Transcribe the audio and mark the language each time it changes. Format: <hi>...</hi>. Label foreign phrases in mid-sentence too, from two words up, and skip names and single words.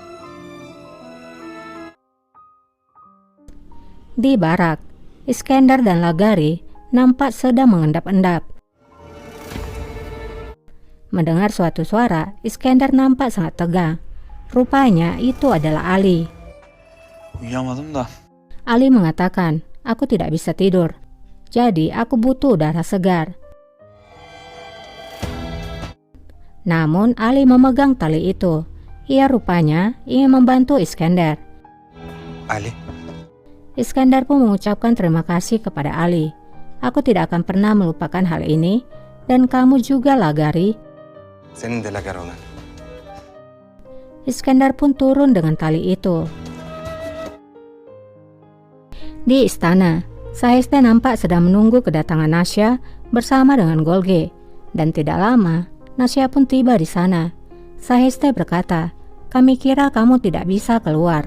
<id>Di barak, Iskandar dan Lagari nampak sedang mengendap-endap. Mendengar suatu suara, Iskandar nampak sangat tegang. Rupanya itu adalah Ali.</id> <tr>Uyuyamadım da.</tr> <id>Ali mengatakan, aku tidak bisa tidur. Jadi aku butuh udara segar. Namun Ali memegang tali itu. Ia rupanya ingin membantu Iskandar. Ali. Iskandar pun mengucapkan terima kasih kepada Ali. Aku tidak akan pernah melupakan hal ini. Dan kamu juga, Lagari.</id> <tr>Senin de lagar olan.</tr> <id>Iskandar pun turun dengan tali itu. Di istana, Saheste nampak sedang menunggu kedatangan Nasya bersama dengan Golge. Dan tidak lama, Nasya pun tiba di sana. Saheste berkata, kami kira kamu tidak bisa keluar.</id>